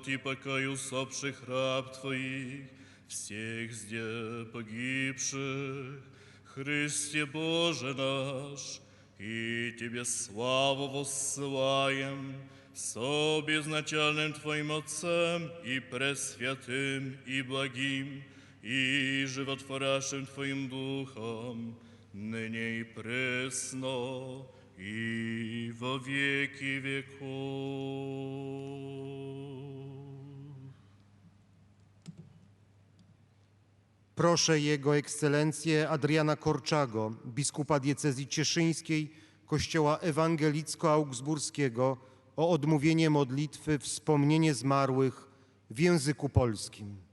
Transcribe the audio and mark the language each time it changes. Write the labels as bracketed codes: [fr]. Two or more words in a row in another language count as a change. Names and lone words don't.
[cu] и покой усопших раб Твоих, всех зде погибших, Христе Боже наш, и Тебе славу воссылаем, со безначальным Твоим Отцем и пресвятым и благим и животворящим Твоим Духом, ныне и пресно и во веки веков. [pl] Proszę Jego Ekscelencję Adriana Korczago, biskupa diecezji cieszyńskiej Kościoła Ewangelicko-Augsburskiego o odmówienie modlitwy Wspomnienie zmarłych w języku polskim.